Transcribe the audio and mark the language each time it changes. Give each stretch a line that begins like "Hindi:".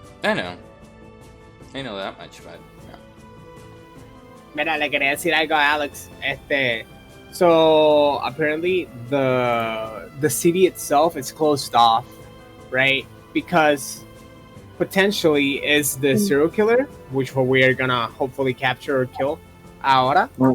English: I know that much, but yeah.
Spanish: Mira, le quería decir algo a Alex.
English: So apparently the city itself is closed off, right? Because potentially is the serial killer, which we are gonna hopefully capture or kill ahora.